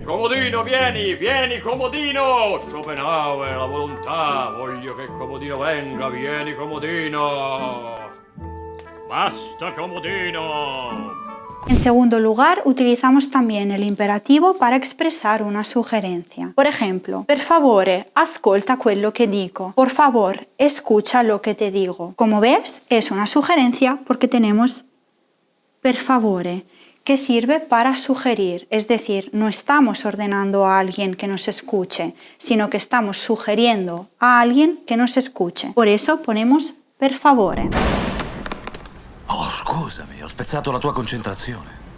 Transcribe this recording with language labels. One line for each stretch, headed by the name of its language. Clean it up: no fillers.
Italian: Comodino, vieni, Comodino! Schopenhauer, la volontà, voglio che Comodino venga, vieni, Comodino! Basta, Comodino!
Spanish: En segundo lugar, utilizamos también el imperativo para expresar una sugerencia. Por ejemplo,
Italian: per favore, ascolta quello che dico.
Spanish: Por favor, escucha lo que te digo. Como ves, es una sugerencia porque tenemos
Italian: per favore,
Spanish: que sirve para sugerir, es decir, no estamos ordenando a alguien que nos escuche, sino que estamos sugiriendo a alguien que nos escuche. Por eso ponemos
Italian: per favore. Oh, scusami, ho spezzato la tua concentrazione.